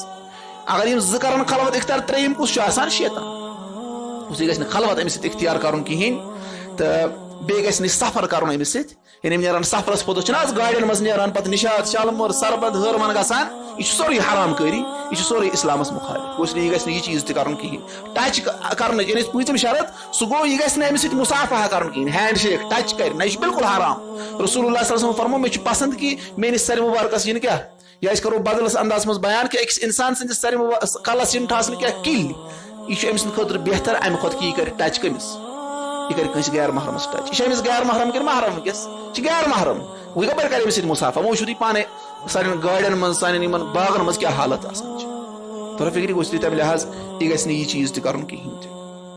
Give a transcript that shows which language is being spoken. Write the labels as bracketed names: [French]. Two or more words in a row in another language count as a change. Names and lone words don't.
[Kashmiri] اگر یِم زٕ کرن خلوت اختیار ترٛیٚیِم کُس چھُ آسان شیطان گوٚژھ یہِ گژھِ نہٕ خلوت أمِس سۭتۍ اختیار کرُن کِہینۍ تہٕ بیٚیہِ گژھِ نہٕ سفر کرُن أمِس سۭتۍ یعنی یِم نیران سفرس پوٚتُس چھِنہ آز گاڑٮ۪ن منٛز نیران پتہٕ نِشاط شالمور سربت ہٲروَن گژھان یہِ چھُ سورُے حرام کٲری یہِ چھُ سورُے اسلامس مُخالف گوٚژھ نہٕ یہِ گژھِ نہٕ یہِ چیٖز تہِ کرُن کِہینۍ ٹچ کرنٕچ یعنی پوٗژِم شرط سُہ گوٚو یہِ گژھِ نہٕ أمِس سۭتۍ مُصافحہ کرُن کِہینۍ [English] hand shake [Kashmiri] ٹچ کرِ نہ یہِ چھُ بالکل حرام [Arabic] رسول اللہ صلی اللہ علیہ وسلم [Kashmiri] فرمو مےٚ چھُ پسنٛد کہِ میٲنِس سرِ مُبارکس یِنہٕ کیٛاہ یا أسۍ کرو بدلس انداز منٛز بیان کہِ أکِس انسان سٕنٛدِس سرِ کلس یِنہٕ ٹھاسنہٕ کیٛاہ کِلۍ یہِ چھُ أمۍ سٕنٛدِ خٲطرٕ بہتر امہِ کھۄتہٕ کہِ یہِ کرِ ٹچ کٔمِس یہِ کرِ کٲنٛسہِ غیر محرمس ٹچ یہِ چھِ أمِس غیر محرم کِنہٕ محرم ونکیٚس یہِ چھِ غیر محرم وۄنۍ کپٲرۍ کرِ أمِس سۭتۍ مُصافحہ وۄنۍ وٕچھِو تُہۍ پانے سانٮ۪ن گاڑٮ۪ن منٛز سانٮ۪ن یِمن باغن منٛز کیٛاہ حالت آسان چھِ تۄہہِ فکرِ گوٚژھ تہِ تمہِ لحاظ یہِ گژھِ نہٕ یہِ چیٖز تہِ کرُن کِہینۍ تہِ